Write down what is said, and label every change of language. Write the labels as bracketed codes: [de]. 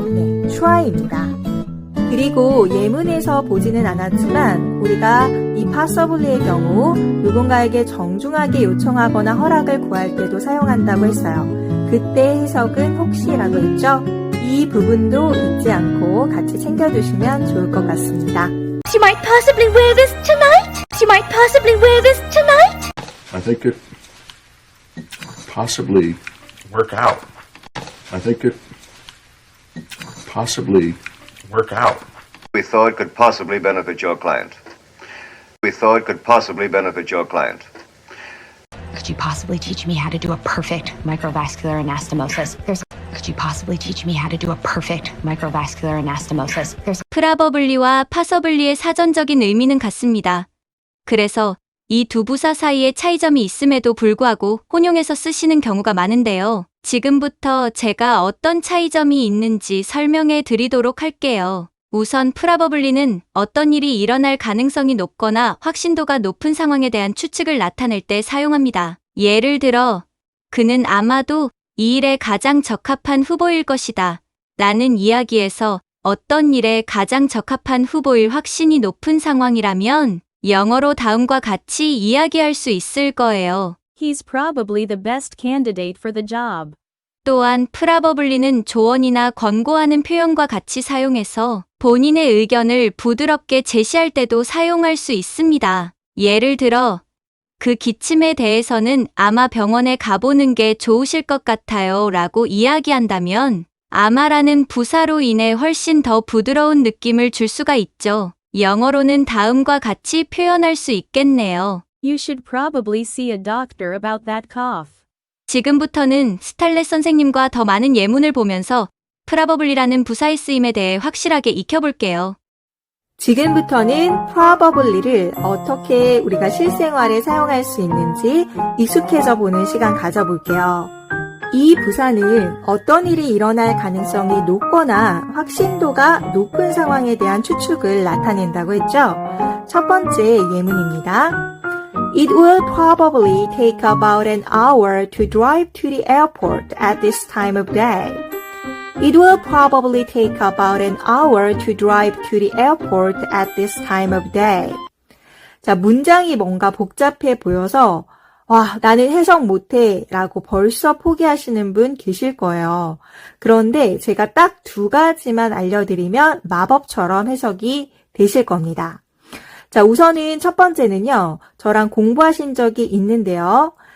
[ko] 네, try입니다. 그리고 예문에서 보지는 않았지만 우리가 이 possibly의 경우 누군가에게 정중하게 요청하거나 허락을 구할 때도 사용한다고 했어요. 그때 해석은 혹시라고 했죠? 이 부분도 잊지 않고 같이 챙겨두시면 좋을 것 같습니다. [en] She might possibly wear this tonight. She might possibly wear this tonight. I think it possibly work out. I think it possibly work out. We thought could possibly benefit your client. We thought could possibly benefit your client. Could you possibly teach me how to do a perfect microvascular anastomosis? Could you possibly teach me how to do a perfect microvascular anastomosis? There's [ko] 프라버블리와 파서블리의 사전적인 의미는 같습니다. 그래서 이 두 부사 사이에 차이점이 있음에도 불구하고 혼용해서 쓰시는 경우가 많은데요. 지금부터 제가 어떤 차이점이 있는지 설명해 드리도록 할게요. 우선 프라버블리는 어떤 일이 일어날 가능성이 높거나 확신도가 높은 상황에 대한 추측을 나타낼 때 사용합니다. 예를 들어, 그는 아마도 이 일에 가장 적합한 후보일 것이다. 라는 이야기에서 어떤 일에 가장 적합한 후보일 확신이 높은 상황이라면 영어로 다음과 같이 이야기할 수 있을 거예요. [en] He's probably the best candidate for the job. [ko] 또한 프라버블리는 조언이나 권고하는 표현과 같이 사용해서 본인의 의견을 부드럽게 제시할 때도 사용할 수 있습니다. 예를 들어, 그 기침에 대해서는 아마 병원에 가보는 게 좋으실 것 같아요 라고 이야기한다면 아마라는 부사로 인해 훨씬 더 부드러운 느낌을 줄 수가 있죠. 영어로는 다음과 같이 표현할 수 있겠네요. [en] You should probably see a doctor about that cough. [ko] 지금부터는 스탈렛 선생님과 더 많은 예문을 보면서 프라버블리라는 부사의 쓰임에 대해 확실하게 익혀볼게요. 지금부터는 probably를 어떻게 우리가 실생활에 사용할 수 있는지 익숙해져 보는 시간 가져볼게요. 이 부사는 어떤 일이 일어날 가능성이 높거나 확신도가 높은 상황에 대한 추측을 나타낸다고 했죠. 첫 번째 예문입니다. [en] It will probably take about an hour to drive to the airport at this time of day. It will probably take about an hour to drive to the airport at this time of day. [ko] 자, 문장이 뭔가 복잡해 보여서 와, 나는 해석 못해 라고 벌써 포기하시는 분 계실 거예요. 그런데 제가 딱 두 가지만 알려드리면 마법처럼 해석이 되실 겁니다. 자, 우선은 첫 번째는요. 저랑 공부하신 적이 있는데요.